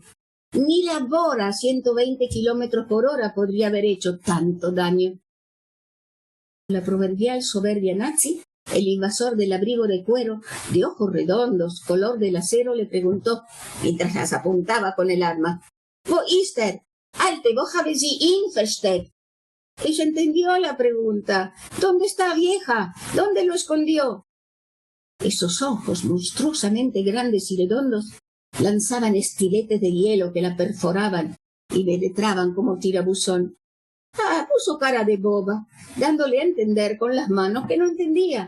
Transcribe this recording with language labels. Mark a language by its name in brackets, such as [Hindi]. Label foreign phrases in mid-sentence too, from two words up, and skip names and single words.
[Spanish] Ni la Bora a 120 kilómetros por hora podría haber hecho tanto daño. La proverbial soberbia nazi, el invasor del abrigo de cuero, de ojos redondos, color del acero, le preguntó, mientras las apuntaba con el arma, [German] «Wo ist er? Alte, wo haben Sie ihn versteckt?» [Spanish] Ella entendió la pregunta. «¿Dónde está, vieja? ¿Dónde lo escondió?» Esos ojos monstruosamente grandes y redondos lanzaban estiletes de hielo que la perforaban y penetraban como tirabuzón. Puso cara de boba, dándole a entender con las manos que no entendía.